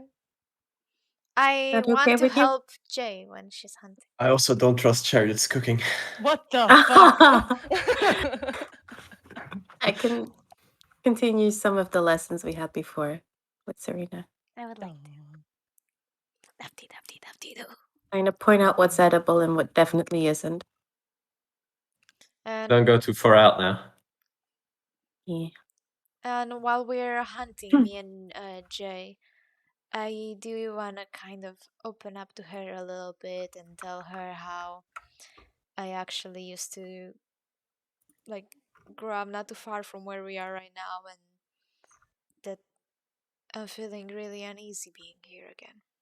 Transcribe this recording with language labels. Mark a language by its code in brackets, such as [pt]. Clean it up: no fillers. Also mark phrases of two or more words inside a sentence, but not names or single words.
[en] I That want okay to with you? help Jay when she's hunting. I also don't trust Chariot's cooking. What the fuck? I can continue some of the lessons we had before with Serena. I would like to. Dapty-dapty-dapty-doo. Trying to point out what's edible and what definitely isn't. And Don't go too far out now. Yeah. And while we're hunting, me and Jay, I do want to kind of open up to her a little bit and tell her how I actually used to like grow up not too far from where we are right now, and that I'm feeling really uneasy being here again.